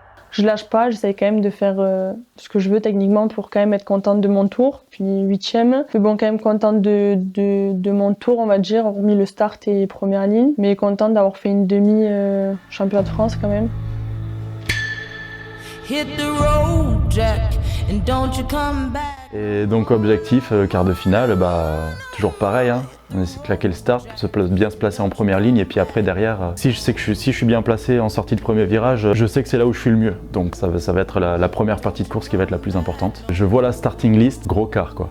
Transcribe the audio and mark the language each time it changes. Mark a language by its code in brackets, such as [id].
[fr] Je lâche pas, j'essaye quand même de faire ce que je veux techniquement pour quand même être contente de mon tour. Puis 8e, mais bon, quand même contente de mon tour, on va dire, hormis le start et première ligne. Mais contente d'avoir fait une demi championnat de France quand même. [en] Hit the road, Jack, and don't you come back. [fr] Et donc objectif, quart de finale, toujours pareil, hein. On essaie de claquer le start, bien se placer en première ligne et puis après derrière, si je suis bien placé en sortie de premier virage, je sais que c'est là où je suis le mieux. Donc ça va être la première partie de course qui va être la plus importante. Je vois la starting list, gros quart quoi.